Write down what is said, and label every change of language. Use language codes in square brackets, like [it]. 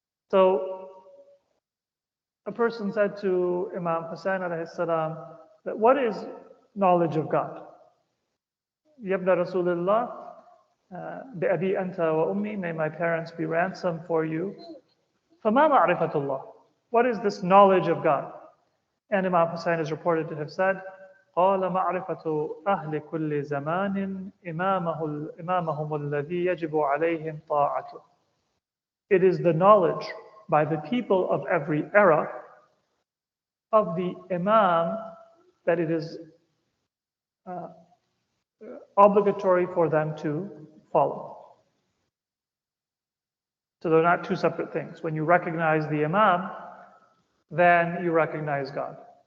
[en] So a person said to Imam Hussein alayhi salam that what is knowledge of God? [ar] Yabna Rasulullah, bi'abi anta wa ummi, [en] may my parents be ransom for you. [ar] فَمَا مَعْرِفَةُ اللَّهِ. [en] What is this knowledge of God? And Imam Hussein is reported to have said, [ar] قال معرفة أهل كل زمان إمامهم الذي يجب عليهم طاعته. [en] It is the knowledge by the people of every era of the Imam that it is obligatory for them to follow. So they're not two separate things. When you recognize the Imam, then you recognize God.